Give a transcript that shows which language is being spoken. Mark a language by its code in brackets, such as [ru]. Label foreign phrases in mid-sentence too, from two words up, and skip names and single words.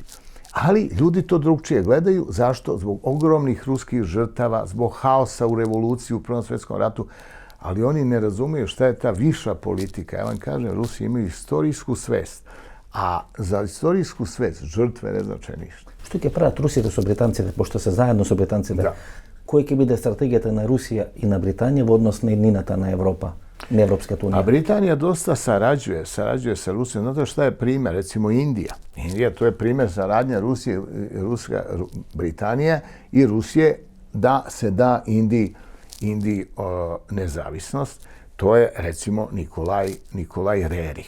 [sr] Ali ljudi to drugčije gledaju. Zašto? Zbog ogromnih ruskih žrtava, zbog haosa u revoluciji u Prvom svetskom ratu. Ali oni ne razumiju šta je ta viša politika. Ja vam kažem, Rusi imaju istorijsku svest. A za istorijsku svest žrtve ne znači ništa. [mk] Што ќе прават русите со британците, пошто се заедно со британците? Да. Која ќе биде стратегијата на Русија и на Британија во однос на еднината на Европа, на Европската A унија? [sr] Britanija dosta sarađuje sa Rusijom. Znate šta je primjer? Recimo Indija. Indija, to je primjer saradnja Rusije, Britanije i Rusije da se da Indiji nezavisnost. To je, recimo, Nikolaj Rerih.